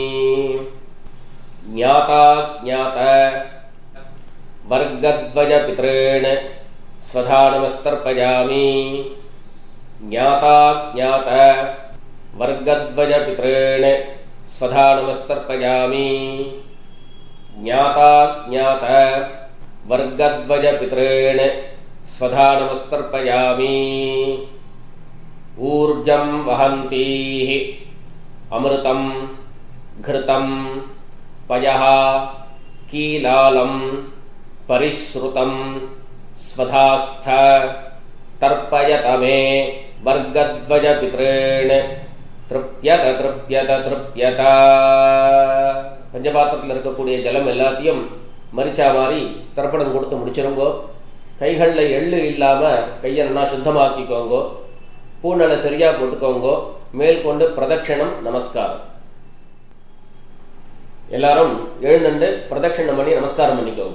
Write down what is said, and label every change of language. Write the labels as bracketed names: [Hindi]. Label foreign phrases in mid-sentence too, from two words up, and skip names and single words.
[Sanskrit] ज्ञाता ज्ञात वर्गद्वय पित्रेण स्वधा नमस्तर्पयामि. ज्ञाता ज्ञात वर्गद्वय पित्रेण स्वधा नमस्तर्पयामि. ज्ञाता ज्ञात वर्गद्वय पित्रेण स्वधा नमस्तर्पयामि. ऊर्जं वहन्तीः अमृतं घृतं पयः कीलालं परिश्रुतं स्वधास्थ तर्पयत मे वर्गद्वय पितॄन् तृप्यत तृप्यत तृप्यत. [Tamil] பஞ்சபாத்திரத்தில் இருக்கக்கூடிய ஜலம் எல்லாத்தையும் மரிச்சா மாதிரி தர்ப்பணம் கொடுத்து முடிச்சிருங்கோ. கைகளில் எள்ளு இல்லாமல் கையை நல்லா சுத்தமாக்கிக்கோங்கோ. பூநலை சரியாக போட்டுக்கோங்கோ. மேல் கொண்டு பிரதட்சணம் நமஸ்காரம். எல்லாரும் எழுந்துண்டு பிரதட்சணம் பண்ணி நமஸ்காரம் பண்ணிக்கோங்க.